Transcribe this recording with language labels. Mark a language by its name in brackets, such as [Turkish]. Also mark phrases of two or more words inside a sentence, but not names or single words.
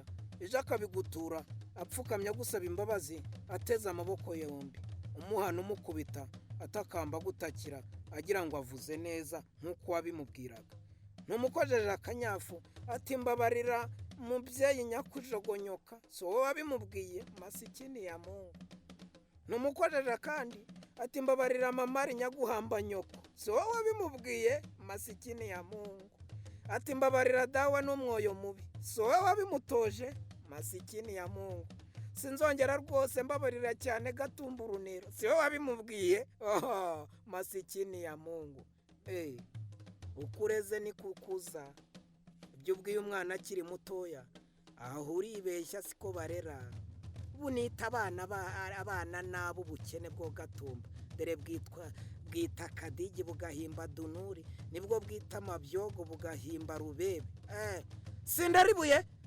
[Kinyarwanda] ejo akabigutura apfukamye gusaba imbabazi ateze amaboko yombi umuhana umukubita atakamba gutakira agira ngo avuze neza nk'uko wabimubwiraga ntumukojeje akanyafu ati mbabarira mubyeyi nyakujogonyoka si wowe wabimubwiye [Swahili] masikini ya mungu [Kinyarwanda] ntumukojeje kandi ati mbabarira mamari nyaguhamba nyoko si wowe wabimubwiye [Swahili] masikini ya mungu [Kinyarwanda] ati mbabarira dawe n'umwoyo mubi si wowe wabimutoje [Swahili] masikini ya mungu [Kinyarwanda] sinzongera rwose mbabarira cyane gatumba urunero si wowe wabimubwiye [Swahili] masikini ya mungu [Kinyarwanda] ukureze ni kukuza ibyo ubwiye umwana akiri mutoya aho uribeshya siko barera bunita abana nabo ubukene bwo gatumba dore bwita akadigi bugahimba dunuri nibwo bwita amabyogo bugahimba rubebe sindaribuye